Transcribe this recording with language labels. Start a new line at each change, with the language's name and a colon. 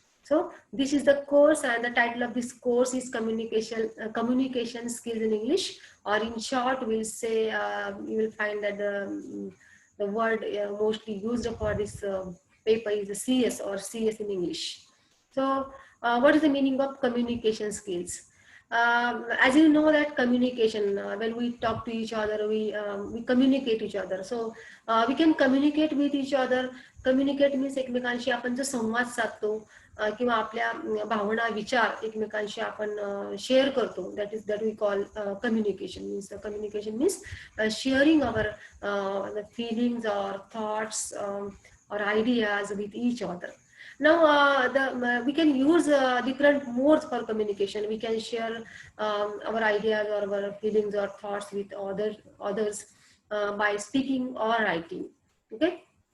English: So this is the course, and the title of this course is communication skills in English, or in short we'll say, you will find that the word mostly used for this paper is CS, or CS in English. So what is the meaning of communication skills? As you know that communication, when we talk to each other, we communicate each other. So we can communicate with each other. Communicate means
Marathi: एकमेकांशी आपण जो संवाद साधतो, किंवा आपल्या भावना विचार एकमेकांशी आपण शेअर करतो,
English: that we call communication. Communication means sharing our feelings or thoughts or ideas with each other. Now we can use different modes for communication. We can share our ideas or our feelings or thoughts with others by speaking or writing. Okay.